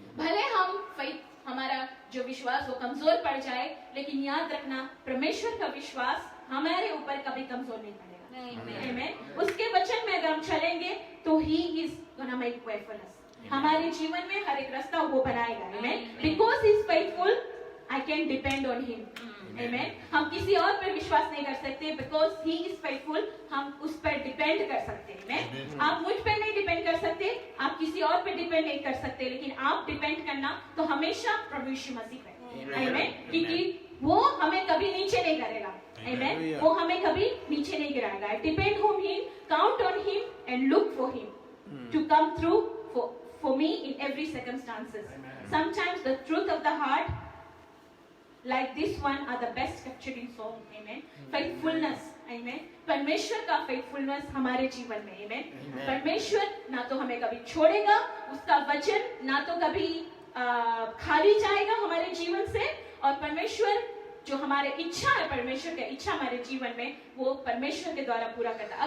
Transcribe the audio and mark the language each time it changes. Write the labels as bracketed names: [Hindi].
[Hindi] भले हम हमारा जो विश्वास वो कमजोर पड़ जाए, लेकिन याद रखना परमेश्वर का विश्वास हमारे ऊपर कभी कमजोर नहीं पड़ेगा. आमीन. उसके वचन में अगर हम चलेंगे तो [English] He is gonna make way for us. [Hindi] हमारे जीवन में हर एक रास्ता वो बनाएगा. आमीन. [English] Because He is faithful, I can depend on Him. [Hindi] आमीन. हम किसी और पर विश्वास नहीं कर सकते. [English] Because He is faithful, [Hindi] हम उस पर डिपेंड कर सकते हैं. आमीन. आप मुझ पर नहीं डिपेंड कर सकते, आप किसी और पर डिपेंड नहीं कर सकते, लेकिन आप डिपेंड करना तो हमेशा प्रभु यीशु मसीह पर. आमीन. क्योंकि वो हमें कभी नीचे नहीं करेगा. [English] Amen. [Hindi] वो हमें कभी नीचे नहीं गिराएगा. [English] Depend on Him, count on Him, and look for Him to come through for me in every circumstances. Sometimes the truth of the heart, like this one, are the best captured in song. Amen. Faithfulness. Amen. [Hindi] परमेश्वर का faithfulness हमारे जीवन में. [English] Amen. [Hindi] परमेश्वर ना तो हमें कभी छोड़ेगा, उसका वचन ना तो कभी खाली जाएगा हमारे जीवन से, और परमेश्वर जो हमारे इच्छा है, परमेश्वर की इच्छा हमारे जीवन में वो परमेश्वर के द्वारा पूरा करता है.